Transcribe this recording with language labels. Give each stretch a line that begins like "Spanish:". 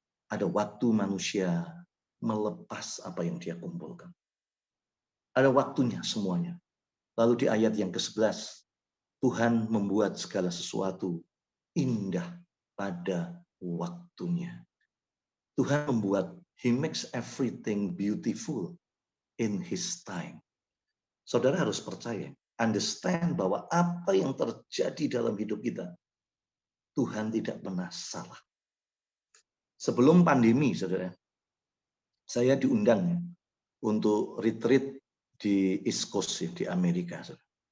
Indonesian: Ada waktu manusia melepas apa yang dia kumpulkan. Ada waktunya semuanya. Lalu di ayat yang ke-11, Tuhan membuat segala sesuatu indah pada waktunya. Tuhan membuat,
English: He makes everything beautiful in His time.
Indonesian: Saudara harus percaya, understand bahwa apa yang terjadi dalam hidup kita, Tuhan tidak pernah salah. Sebelum pandemi, saudara, saya diundang untuk retreat di East Coast di Amerika. Saudara.